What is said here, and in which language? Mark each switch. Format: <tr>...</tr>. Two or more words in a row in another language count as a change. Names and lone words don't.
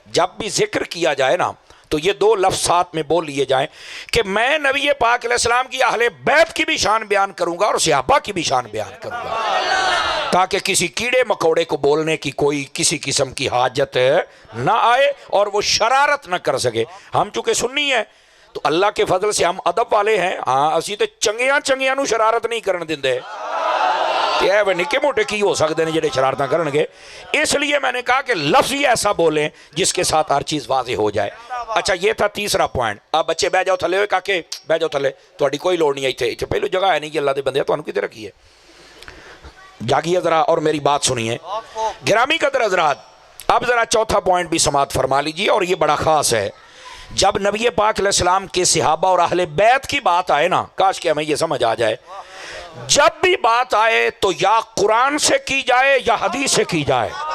<ur>جب بھی ذکر کیا جائے نا تو یہ دو لفظ ساتھ میں بول لیے جائیں کہ میں نبی پاک</ur> <ar>علیہ السلام</ar> <ur>کی اہل بیت کی بھی شان بیان کروں گا اور صحابہ کی بھی شان بیان کروں گا، تاکہ کسی کیڑے مکوڑے کو بولنے کی کوئی کسی قسم کی حاجت نہ آئے اور وہ شرارت نہ کر سکے. ہم چونکہ سنی ہیں تو اللہ کے فضل سے ہم ادب والے ہیں.</ur> <pa>ہاں اسی تے چنگیاں نو شرارت نہیں کرن دیندے. وہ نکے موٹے کی ہو سکتے ہیں جڑے شرارتاں کرن گے.</pa> <ur>اس لیے میں نے کہا کہ لفظ ہی ایسا بولیں جس کے ساتھ ہر چیز واضح ہو جائے. اچھا یہ تھا تیسرا پوائنٹ.</ur> <pa>اب بچے بہ جاؤ تھلے ہوئے کاکے بہ جاؤ تھلے، تہاڈی کوئی لوڑ نہیں ہے اتنے پہلو جگہ ہے نہیں کہ اللہ دے بندے تانوں کتے رکھی ہے.</pa> <ur>جاگیے ذرا اور میری بات سنیے. گرامی قدر حضرات، اب ذرا چوتھا پوائنٹ بھی سماعت فرما لیجیے اور یہ بڑا خاص ہے. جب نبی پاک</ur> <ar>علیہ السلام</ar> <ur>کے صحابہ اور اہل بیت کی بات آئے نا، کاش کہ ہمیں یہ سمجھ آ جائے، جب بھی بات آئے تو یا قرآن سے کی جائے یا حدیث سے کی جائے.</ur>